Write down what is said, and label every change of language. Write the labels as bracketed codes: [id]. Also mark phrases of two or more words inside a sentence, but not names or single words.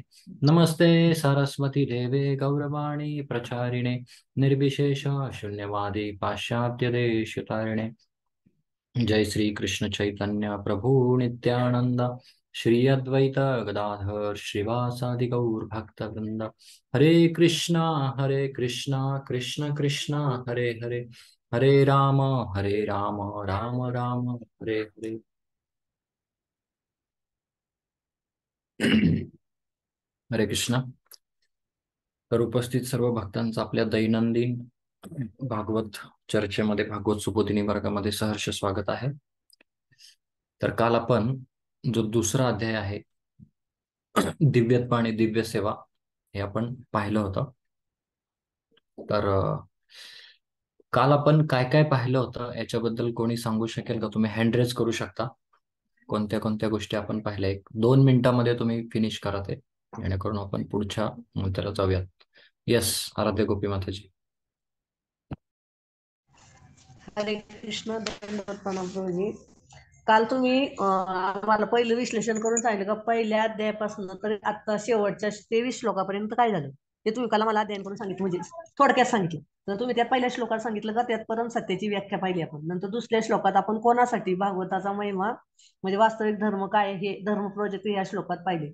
[sa] नमस्ते सरस्वती देवे गौरवाणी प्रचारिणे निर्विशेष शून्यवादी पाश्चात्यदेशतारिणे। जय श्री कृष्ण चैतन्य प्रभु नित्यानंद श्री अद्वैत गदाधर श्रीवासादि गौर भक्त वृंद। हरे कृष्णा कृष्ण कृष्णा हरे हरे, हरे राम राम राम हरे हरे। हरे कृष्णा। [mr] तर उपस्थित सर्व भक्तांचं आपल्या दैनंदिन भागवत चर्चेमध्ये, भागवत सुबोधिनी वर्गामध्ये सहर्ष स्वागत आहे। तर काल आपण जो दुसरा अध्याय आहे दिव्यत्व आणि दिव्य सेवा हे आपण पाहिलं होतं। तर काल आपण काय काय पाहिलं होतं याच्याबद्दल कोणी सांगू शकेल का? तुम्ही [en] hand raise [mr] करू शकता कोणत्या कोणत्या गोष्टी आपण पाहिल्या। 1-2 मिनिटामध्ये तुम्ही फिनिश करा ते, जेणेकरून आपण पुढच्या मंत्राला जाऊयात। येस, आराध्य गोपी माताजी। हरे कृष्ण, दंडवत प्रणाम प्रभूजी। काल तुम्ही आम्हाला पहिलं विश्लेषण करून सांगितलं का पहिल्या अध्यायापासून तर आता शेवटच्या 23 श्लोकापर्यंत काय झालं ते तुम्ही काल मला अध्ययन करून सांगितलं, म्हणजे थोडक्यात सांगितलं। तर तुम्ही त्यात पहिल्या श्लोकात सांगितलं का त्यात परम सत्याची व्याख्या पाहिली आपण। नंतर दुसऱ्या श्लोकात आपण कोणासाठी भागवताचा महिमा म्हणजे वास्तविक धर्म काय हे धर्म प्रोजेक्ट या श्लोकात पाहिले।